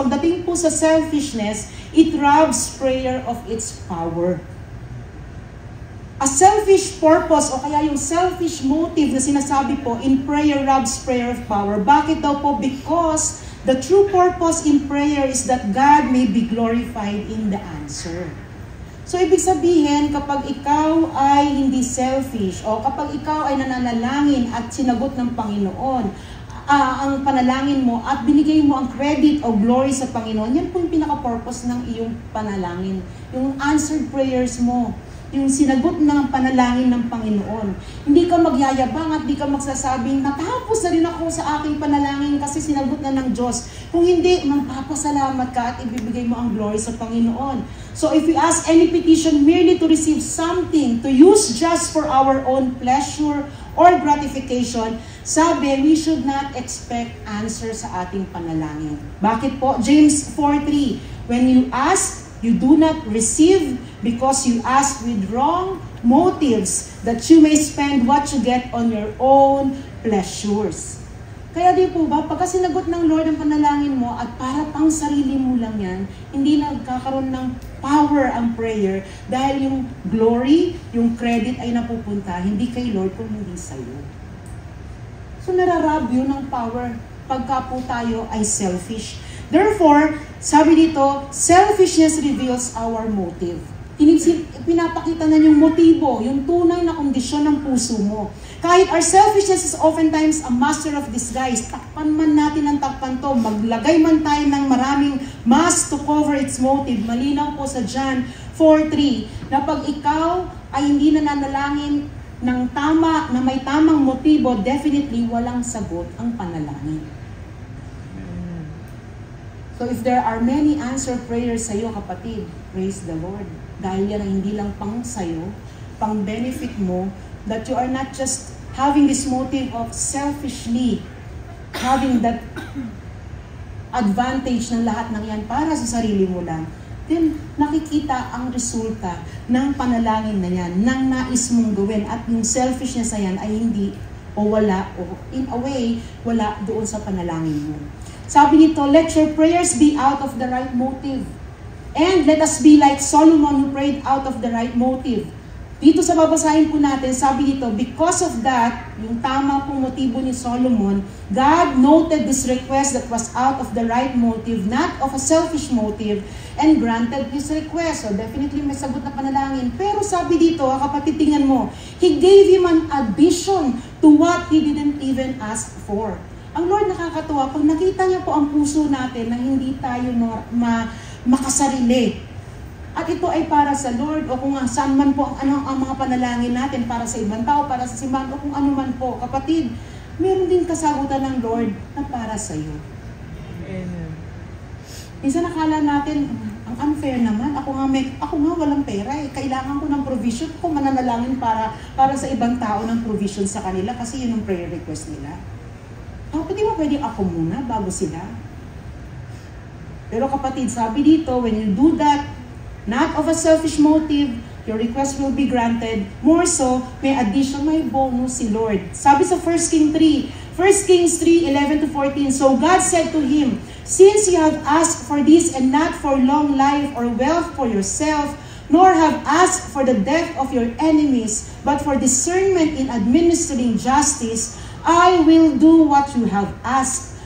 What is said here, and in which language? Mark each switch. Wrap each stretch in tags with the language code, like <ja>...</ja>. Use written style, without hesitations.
<tl>Pagdating po sa</tl> <en>selfishness, it robs prayer of its power. A selfish purpose</en> <tl>o kaya yung</tl> <en>selfish motive</en> <tl>na sinasabi po</tl> <en>in prayer robs prayer of power.</en> <tl>Bakit daw po?</tl> <en>Because the true purpose in prayer is that God may be glorified in the answer.</en> <tl>So, ibig sabihin, kapag ikaw ay hindi selfish o kapag ikaw ay nananalangin at sinagot ng Panginoon, ang panalangin mo at binigay mo ang credit o glory sa Panginoon, yan po yung pinaka-purpose ng iyong panalangin. Yung</tl> <en>answered prayers</en> <tl>mo. Yung sinagot ng panalangin ng Panginoon. Hindi ka magyayabang at hindi ka magsasabing, natapos na rin ako sa aking panalangin kasi sinagot na ng Diyos. Kung hindi, magpapasalamat ka at ibibigay mo ang glory sa Panginoon.</tl> <en>So if we ask any petition merely to receive something, to use just for our own pleasure or gratification,</en> <tl>sabi,</tl> <en>we should not expect answer</en> <tl>sa ating panalangin. Bakit po?</tl> <en>James 4:3, when you ask, you do not receive because you ask with wrong motives that you may spend what you get on your own pleasures.</en> <tl>Kaya di po ba, pagka sinagot ng Lord ang panalangin mo at para pang sarili mo lang yan, hindi nagkakaroon ng power ang prayer dahil yung glory, yung credit ay napupunta hindi kay Lord kung hindi sa'yo. So nararab yun ng power pagka po tayo ay selfish.</tl> <en>Therefore,</en> <tl>sabi dito,</tl> <en>selfishness reveals our motive.</en> <tl>Pinapakita na yung motibo, yung tunay na kondisyon ng puso mo. Kahit</tl> <en>our selfishness is oftentimes a master of disguise,</en> <tl>takpan man natin ang takpan to, maglagay man tayo ng maraming mask</tl> <en>to cover its motive.</en> <tl>Malinaw po sa John 4:3 na pag ikaw ay hindi nananalangin ng tama, na may tamang motibo, definitely walang sagot ang panalangin.</tl> <en>So if there are many answered prayers</en> <tl>sa'yo, kapatid,</tl> <en>praise the Lord.</en> <tl>Dahil yan ay hindi lang pang sa'yo, pang benefit mo,</tl> <en>that you are not just having this motive of selfishly having that advantage</en> <tl>ng lahat ng yan para sa sarili mo lang. Then, nakikita ang resulta ng panalangin na yan, ng nais mong gawin, at yung selfishness na yan ay hindi o wala, o</tl> <en>in a way,</en> <tl>wala doon sa panalangin mo. Sabi nito,</tl> <en>let your prayers be out of the right motive. And let us be like Solomon who prayed out of the right motive.</en> <tl>Dito sa babasahin po natin, sabi dito,</tl> <en>because of that,</en> <tl>yung tama pong motibo ni Solomon,</tl> <en>God noted this request that was out of the right motive, not of a selfish motive, and granted his request. So definitely</en> <tl>may sagot na panalangin. Pero sabi dito, kapatid, tingnan mo,</tl> <en>He gave him an addition to what he didn't even ask for.</en> <tl>Ang Lord nakakatuwa, pag nakita niya po ang puso natin na hindi tayo makasarili. At ito ay para sa Lord, o kung saan man po ang mga panalangin natin, para sa ibang tao, para sa simbahan, o kung ano man po. Kapatid, meron din kasagutan ng Lord na para sa iyo. Amen. Minsan nakala natin, ang unfair naman, ako nga walang pera eh. Kailangan ko ng provision, ako mananalangin para sa ibang tao ng provision sa kanila kasi yun ang prayer request nila. Kapatid mo, pwede ako muna bago sila. Pero kapatid, sabi dito,</tl> <en>when you do that, not of a selfish motive, your request will be granted. More so,</en> <tl>may addition, may bonus si Lord.</tl> <en>Sabi sa 1 Kings 3:11-14, so God said to him, since you have asked for this and not for long life or wealth for yourself, nor have asked for the death of your enemies, but for discernment in administering justice, I will do what you have asked.</en>